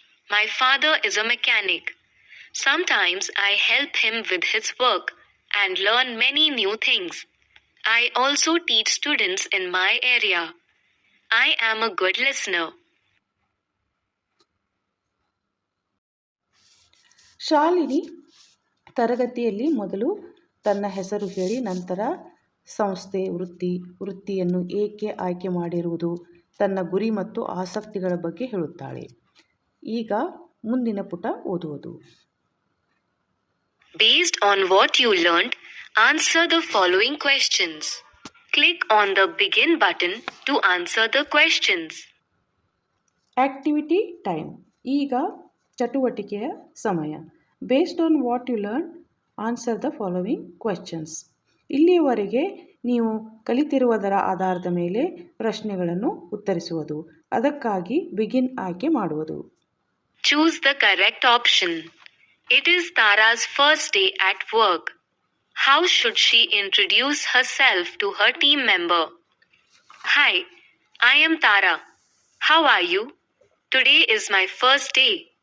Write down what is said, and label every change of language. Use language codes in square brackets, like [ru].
[en] My father is a mechanic. Sometimes I help him with his work and learn many new things. I also teach students in my area. I am a good listener. [kn] Shalini ತರಗತಿಯಲ್ಲಿ ಮೊದಲು ತನ್ನ ಹೆಸರು ಹೇಳಿ ನಂತರ ಸಂಸ್ಥೆ, ವೃತ್ತಿಯನ್ನು ಏಕೆ ಆಯ್ಕೆ ಮಾಡಿರುವುದು, ತನ್ನ ಗುರಿ ಮತ್ತು ಆಸಕ್ತಿಗಳ ಬಗ್ಗೆ ಹೇಳುತ್ತಾಳೆ. ಈಗ ಮುಂದಿನ ಪುಟ ಓದುವುದು. [en] Based on what you learned, answer the following questions. Click on the Begin button to answer the questions. Activity time. [kn] ಈಗ ಚಟುವಟಿಕೆಯ ಸಮಯ. [en] Based on what you learn, answer the following questions. [kn] ಇಲ್ಲಿಯವರೆಗೆ ನೀವು ಕಲಿತಿರುವುದರ ಆಧಾರದ ಮೇಲೆ ಪ್ರಶ್ನೆಗಳನ್ನು ಉತ್ತರಿಸುವುದು. ಅದಕ್ಕಾಗಿ ಬಿಗಿನ್ ಆಯ್ಕೆ ಮಾಡುವುದು. [en] Choose the correct option. It is Tara's first day at work. How should she introduce herself to her team member? Hi, I am Tara. How are you? Today is my first day.